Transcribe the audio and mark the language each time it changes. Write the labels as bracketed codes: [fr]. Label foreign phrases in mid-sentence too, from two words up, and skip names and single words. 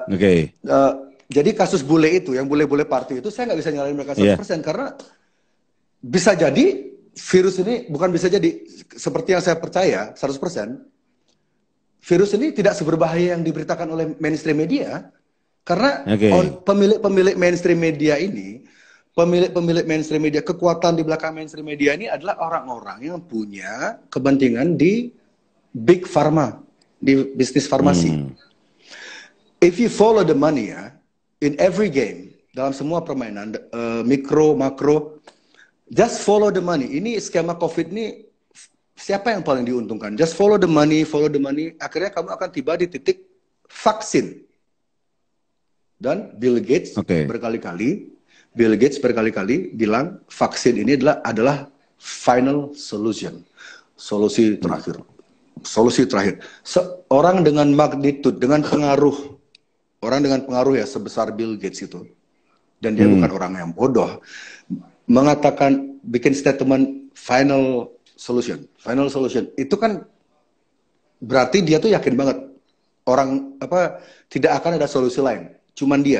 [id] Jadi kasus bule itu, yang bule-bule party itu, saya nggak bisa nyalain mereka 100% karena bisa jadi virus ini bukan bisa jadi seperti yang saya percaya 100%, virus ini tidak seberbahaya yang diberitakan oleh [en] mainstream media [id] karena pemilik-pemilik [en] mainstream media [id] ini, pemilik-pemilik [en] mainstream media, [id] kekuatan di belakang [en] mainstream media [id] ini adalah orang-orang yang punya kepentingan di [en] big pharma, [id] di bisnis farmasi. [en] If you follow the money ya, in every game, [id] dalam semua permainan, mikro, makro, [en] just follow the money. [id] Ini skema COVID ini, siapa yang paling diuntungkan? [en] Just follow the money, [id] akhirnya kamu akan tiba di titik vaksin. Dan Bill Gates berkali-kali bilang vaksin ini adalah [en] final solution. [id] Solusi terakhir. Orang dengan magnitud, dengan pengaruh, ya sebesar Bill Gates itu, dan dia bukan orang yang bodoh, mengatakan, bikin [en] statement final solution, [id] itu kan berarti dia tuh yakin banget tidak akan ada solusi lain, cuman dia.